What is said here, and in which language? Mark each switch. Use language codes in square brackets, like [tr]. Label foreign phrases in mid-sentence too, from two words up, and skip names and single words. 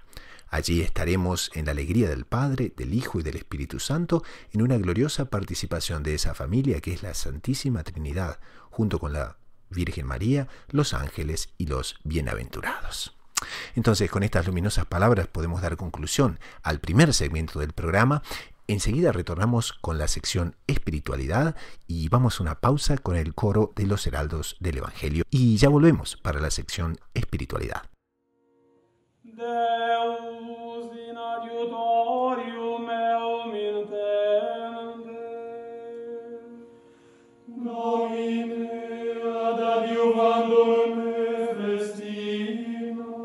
[es] Allí estaremos en la alegría del Padre, del Hijo y del Espíritu Santo, en una gloriosa participación de esa familia que es la Santísima Trinidad, junto con la Virgen María, los ángeles y los bienaventurados. Entonces, con estas luminosas palabras podemos dar conclusión al primer segmento del programa. Enseguida retornamos con la sección Espiritualidad y vamos a una pausa con el coro de los heraldos del Evangelio. Y ya volvemos para la sección Espiritualidad. [la] Deus in adiutorium meum intende, Domine ad adiuvandum me festina,